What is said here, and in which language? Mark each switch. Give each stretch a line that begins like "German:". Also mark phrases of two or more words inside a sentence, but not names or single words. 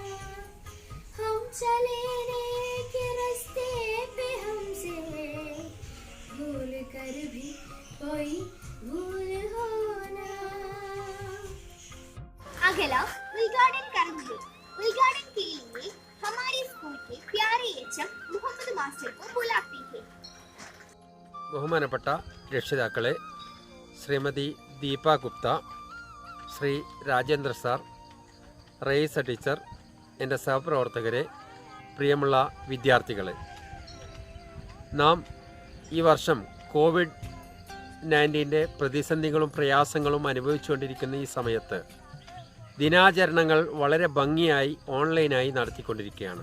Hindi: हम चलने के रास्ते पे हमसे भूल कर भी कोई भूल होना। अगला उद्घाटन करेंगे। उद्घाटन के लिए हमारे स्कूल के प्यारे एचएम മുഹമ്മദ് മാസ്റ്റർ को बुलाते हैं।
Malayalam: ബഹുമാനപ്പെട്ട രക്ഷിതാക്കളെ, ശ്രീമതി ദീപ ഗുപ്ത, ശ്രീ രാജേന്ദ്ര സാർ, റയീസ ടീച്ചർ, എൻ്റെ സഹപ്രവർത്തകരെ, പ്രിയമുള്ള വിദ്യാർത്ഥികളെ, നാം ഈ വർഷം കോവിഡ്-19 പ്രതിസന്ധികളും പ്രയാസങ്ങളും അനുഭവിച്ചുകൊണ്ടിരിക്കുന്ന ഈ സമയത്ത് ദിനാചരണങ്ങൾ വളരെ ഭംഗിയായി ഓൺലൈനായി നടത്തിക്കൊണ്ടിരിക്കുകയാണ്.